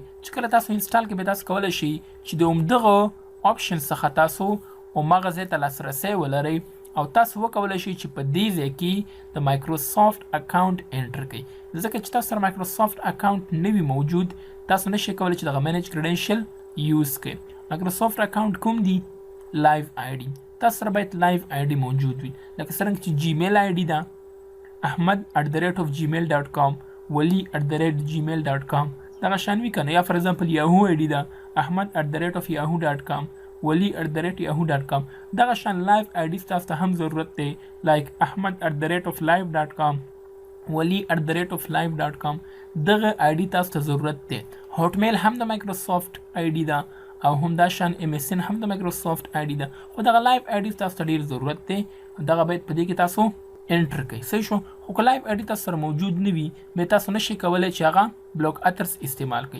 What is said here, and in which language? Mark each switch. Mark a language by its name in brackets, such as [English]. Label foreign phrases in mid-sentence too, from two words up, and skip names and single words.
[Pashto] چې کله تاسو انسټال کړئ بیا تاسو کولی شئ چې د همدغه آپشن څخه تاسو هماغه ځای ته لاسرسی ولرئ او تاسو وکولی شئ چې په دې ځای کې د مایکروسافټ [English] account enter [Pashto] کړئ. ځکه چې تاسو سره مایکروسافټ اکاونټ نه وي موجود، تاسو نشئ کولی چې دغه [English] manage credential use [Pashto] کړئ. مایکروسافټ اکاونټ کوم دی؟ لایو آی ډي. تاسو سره باید لایو آی ډي موجود وي. لکه څرنګه چې جیمیل آی ډي ده ahmad@gmail.com، wali@gmail.com، دغه شان وي که نه؟ یا [English] for example [Pashto] یاهو آی ډي ده ahmad@yahoo.com، wali@yahoo.com. دغه شان لایو آی ډي تاسو ته هم ضرورت دی، لایک ahmad@live.com، wali@live.com. دغه آی ډي تاسو ته ضرورت دی. هاټ میل هم د مایکروسافټ آی ډي ده او همدا شان MSN هم د مایکروسافټ آی ډي ده. خو دغه لایو آی ډي تاسو ته ډېر ضرورت دی، دغه باید په دې کې تاسو انټر کړئ. صحیح شو؟ خو که لایو آی ډي تاسو سره موجود نه وي، بیا تاسو نشئ کولی چې هغه [English] block others [Pashto] استعمال کړئ.